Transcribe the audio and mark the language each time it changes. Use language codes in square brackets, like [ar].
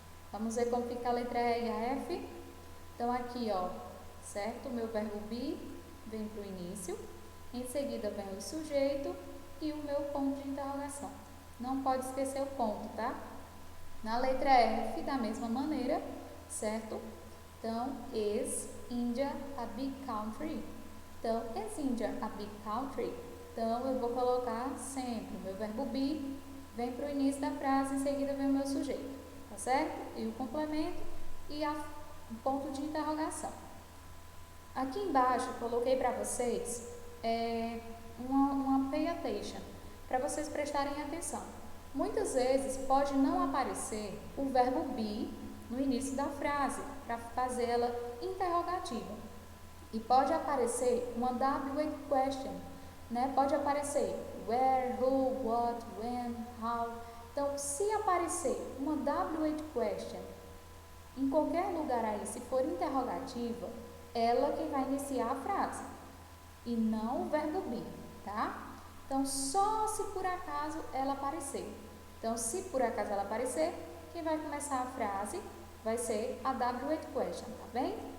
[pt] Vamos ver como fica a letra E e a F? Então, aqui, ó, certo? O meu verbo be vem para o início, em seguida vem o sujeito e o meu ponto de interrogação. Não pode esquecer o ponto, tá? Na letra F, da mesma maneira, certo? [en] Então, is India a big country? Então, is India a big country? [pt] Então, eu vou colocar sempre o meu verbo be, vem para o início da frase, em seguida vem o meu sujeito, tá certo? E o complemento e o ponto de interrogação. Aqui embaixo, eu coloquei para vocês uma [en] pay attention, [pt] para vocês prestarem atenção. Muitas vezes pode não aparecer o verbo be no início da frase, para fazê-la interrogativa. E pode aparecer uma W8 question, né? [en] Pode aparecer where, who, what, when, how. [pt] Então, se aparecer uma W8 question em qualquer lugar aí, se for interrogativa, ela que vai iniciar a frase. e não o verbo be, tá? Então, só se por acaso ela aparecer. Então, se por acaso ela aparecer, quem vai começar a frase vai ser a W8 question, tá bem?